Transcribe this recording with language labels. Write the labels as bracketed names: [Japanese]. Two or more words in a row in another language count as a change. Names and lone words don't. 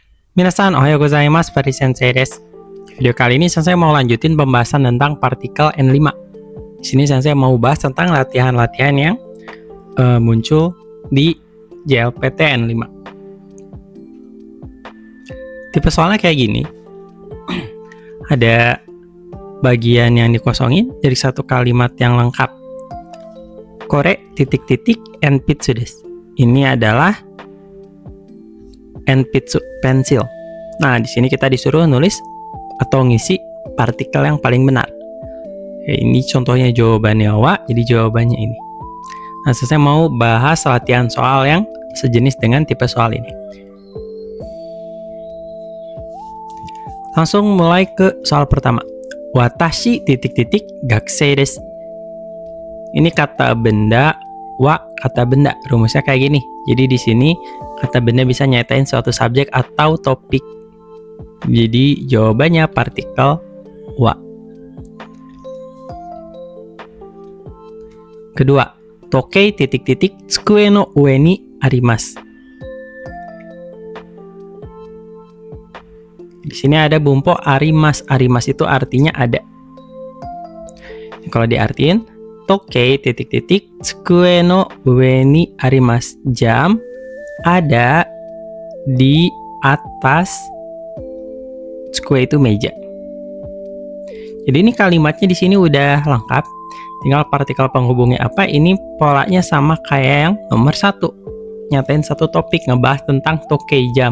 [Japanese] Minasan, ohayo gozaimasu, Fari Sensei desu. [Indonesian] Di video kali ini Sensei mau lanjutin pembahasan tentang partikel N5. Di sini Sensei mau bahas tentang latihan-latihan yang muncul di JLPT N5. Tipe soalnya kayak gini. Ada bagian yang dikosongin dari satu kalimat yang lengkap. [Japanese] Kore titik-titik enpitsu desu. [Indonesian] Ini adalah enpitsu, pensil. Nah, di sini kita disuruh nulis atau ngisi partikel yang paling benar. Ini contohnya jawabannya wa, jadi jawabannya ini. Nah, saya mau bahas latihan soal yang sejenis dengan tipe soal ini. Langsung mulai ke soal pertama. [Japanese] Watashi titik-titik gakusei desu. [Indonesian] Ini kata benda, wa kata benda. Rumusnya kayak gini. Jadi di sini kata benda bisa nyatain suatu subjek atau topik. Jadi jawabannya partikel wa. [Japanese] Kedua, tokei titik-titik tsukue no ue ni arimasu. [Indonesian] Di sini ada [Japanese] bumpo arimas. [Indonesian] Arimas itu artinya ada. Kalau diartiin, [Japanese] tokei titik-titik tsukue no ue ni arimasu. [Indonesian] Jam ada di atas tsukue itu meja. Jadi ini kalimatnya di sini udah lengkap. Tinggal partikel penghubungnya apa. Ini polanya sama kayak yang nomor 1. Nyatain satu topik ngebahas tentang tokei jam.